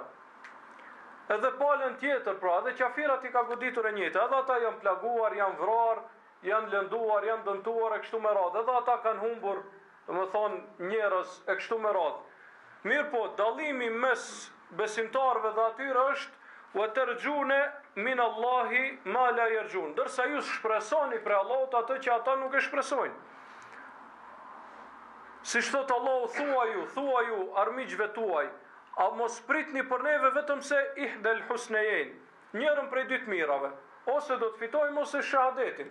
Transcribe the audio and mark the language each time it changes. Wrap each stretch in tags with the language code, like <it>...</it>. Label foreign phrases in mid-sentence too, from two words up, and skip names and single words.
<sq>Edhe palën tjetër, pra, edhe qafirat i ka goditur e njëjta, edhe ata janë plaguar, janë vrarë, janë lënduar, janë dëmtuar e kështu me radhë, edhe ata kanë humbur, do me thonë, njerëz e kështu me radhë. Mirë po, dallimi mes besimtarëve dhe atyre është:</sq> <ar>"وترجون من الله ما لا يرجون."</ar> <sq>Dërsa ju shpresoni për Allahut atë që ata nuk e shpresojnë. Si thot Allahu: "Thua ju armiqve tuaj, a mos pritni për neve vetëm se</sq> <ar>إحدى الحسنيين,</ar> <sq>njërën prej dy të mirave, ose do të fitojmë ose shahadetin.</sq>